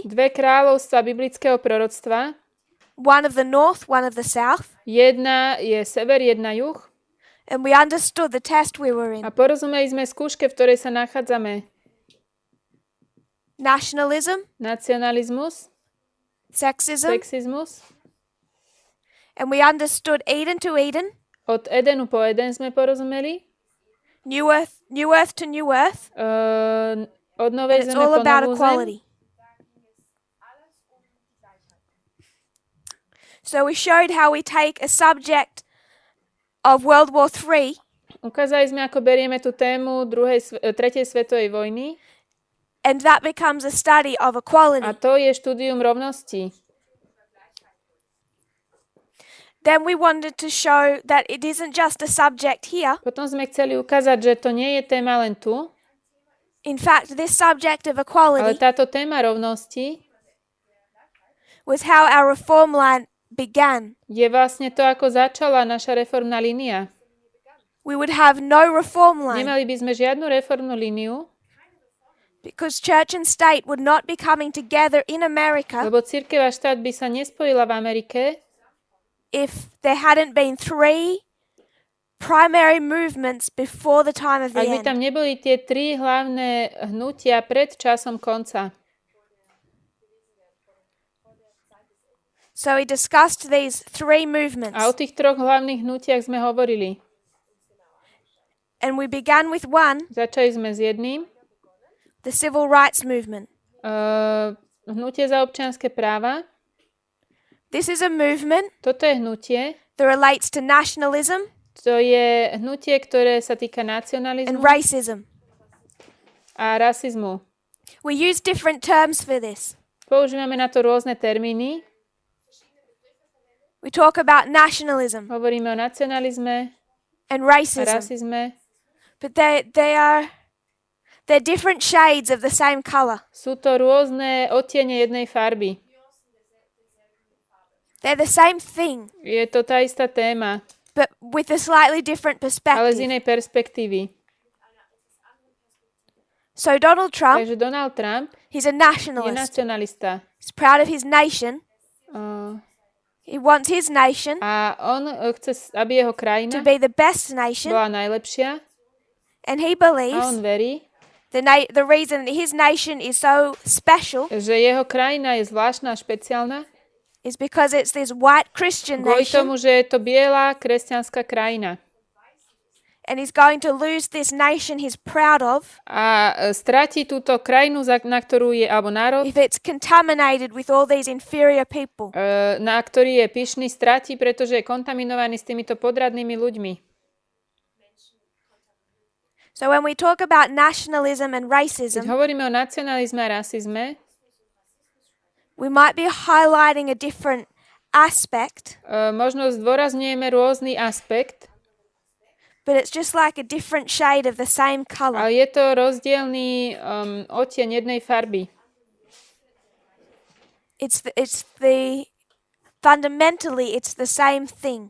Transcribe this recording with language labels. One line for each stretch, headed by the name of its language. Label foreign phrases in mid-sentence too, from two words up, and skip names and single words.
Slovak: dve kráľovstva biblického proroctva.
English: one of the north, one of the south,
Slovak: Jedna je sever, jedna juh.
English: and we understood the test we were
Slovak: A
English: in.
Slovak: porozumeli sme skúške, v ktorej sa nachádzame.
English: Nationalism,
Slovak: Nacionalizmus,
English: sexism,
Slovak: sexizmus.
English: and we understood Eden to Eden,
Slovak: Od Edenu po Eden sme porozumeli.
English: new earth to new earth,
Slovak: Od novej
English: and it's
Slovak: zeme
English: all
Slovak: po
English: about
Slovak: novú zem.
English: equality. So we showed how we take a subject of World War III
Slovak: Ukázali sme, ako berieme tú tému tretej svetovej vojny
English: and that becomes a study of
Slovak: a
English: equality.
Slovak: to je štúdium rovnosti.
English: Then we wanted to show that it isn't just a subject here.
Slovak: Potom sme chceli ukázať, že to nie je téma len tu,
English: In fact, this subject of
Slovak: ale
English: equality
Slovak: táto téma rovnosti
English: was how our reform line began.
Slovak: je vlastne to, ako začala naša reformná línia.
English: We would have no reform line
Slovak: Nemali by sme žiadnu reformnú líniu,
English: because church and state would not be coming together in America
Slovak: lebo cirkev a štát by sa nespojila v Amerike,
English: if there hadn't been three primary movements before the time of the
Slovak: ak by tam
English: end.
Slovak: neboli tie tri hlavné hnutia pred časom konca.
English: So we discussed these three movements,
Slovak: A o tých troch hlavných hnutiach sme hovorili.
English: and we began with one,
Slovak: Začali sme s jedným,
English: the civil rights movement.
Slovak: hnutie za občianske práva.
English: This is a movement
Slovak: Toto je hnutie,
English: that relates to nationalism
Slovak: to je hnutie, ktoré sa týka
English: and
Slovak: nacionalizmu
English: racism.
Slovak: a rasizmu.
English: We use different terms for this.
Slovak: Používame na to rôzne termíny.
English: We talk about nationalism
Slovak: Hovoríme o nacionalizme
English: and
Slovak: a
English: racism,
Slovak: rasizme.
English: but they're different shades of the same color.
Slovak: Sú to rôzne odtiene jednej farby.
English: They're the same thing,
Slovak: Je to tá istá téma,
English: but with a slightly different
Slovak: ale z
English: perspective.
Slovak: inej perspektívy.
English: So Donald Trump,
Slovak: Takže Donald Trump
English: he's a
Slovak: je
English: nationalist.
Slovak: nacionalista.
English: He's proud of his nation. Uh, He wants his nation
Slovak: a on chce, aby jeho
English: to
Slovak: krajina
English: be the best nation,
Slovak: bola najlepšia
English: and he
Slovak: a on
English: believes
Slovak: verí,
English: the reason that his nation is so special
Slovak: že jeho krajina je zvláštna a špeciálna
English: is because it's this white Christian
Slovak: kvôli
English: nation,
Slovak: tomu, že je to biela kresťanská krajina.
English: and he's going to lose this nation he's proud of
Slovak: A stratí túto krajinu, na ktorú je, alebo národ,
English: if it's contaminated with all these inferior people.
Slovak: na ktorý je pyšný, stratí, pretože je kontaminovaný s týmito podradnými ľuďmi.
English: So when we talk about nationalism and
Slovak: Keď
English: racism,
Slovak: hovoríme o nacionalizme a rasizme,
English: we might be highlighting a different aspect,
Slovak: možno zdôrazňujeme rôzny aspekt,
English: but it's just like a different shade of the same color.
Slovak: ale je to rozdielný odtieň jednej farby.
English: Fundamentally, it's the same thing.